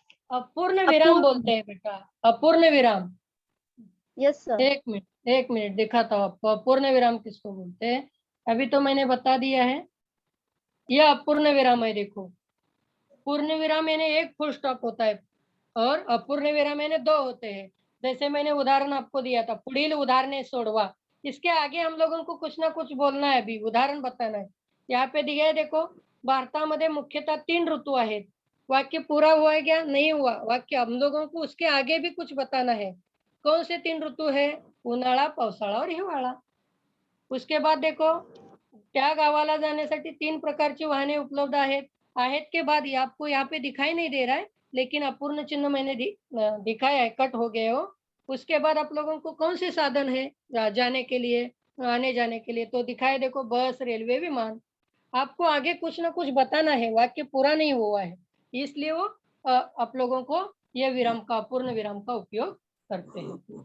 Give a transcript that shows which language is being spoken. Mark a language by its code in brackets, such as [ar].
[hi] अपूर्ण विराम बोलते हैं बेटा, अपूर्ण विराम. [en] Yes sir. [hi] एक मिनट दिखाता हूँ आपको अपूर्ण विराम किसको बोलते हैं. अभी तो मैंने बता दिया है. यह अपूर्ण विराम है. देखो, पूर्ण विराम यानी एक फुल स्टॉप होता है और अपूर्ण विराम यानी 2 होते हैं. जैसे मैंने उदाहरण आपको दिया था, [mr] पुढील उदाहरणे सोडवा. [hi] इसके आगे हम लोगों को कुछ ना कुछ बोलना है, अभी उदाहरण बताना है. यहाँ पे दिया है देखो, [mr] भारतामध्ये मुख्यतः 3 ऋतु आहेत. [hi] वाक्य पूरा हुआ है क्या? नहीं हुआ. वाक्य हम लोगों को उसके आगे भी कुछ बताना है. कौन से 3 ऋतु है? [mr] उन्हाळा, पावसाळा और हिवाळा. [hi] उसके बाद देखो, [mr] त्या गावाला जाण्यासाठी 3 प्रकारची वाहने उपलब्ध आहेत. [hi] आहेत के बाद ये आपको यहाँ पे दिखाई नहीं दे रहा है, लेकिन अपूर्ण चिन्ह मैंने दिखाया है, कट हो गए हो. उसके बाद आप लोगों को कौन से साधन है जाने के लिए, आने जाने के लिए? तो दिखाया देखो, बस, रेलवे, विमान. आपको आगे कुछ ना कुछ बताना है, वाक्य पूरा नहीं हुआ है, इसलिए वो आप लोगों को ये विराम का, अपूर्ण विराम का उपयोग करते हैं.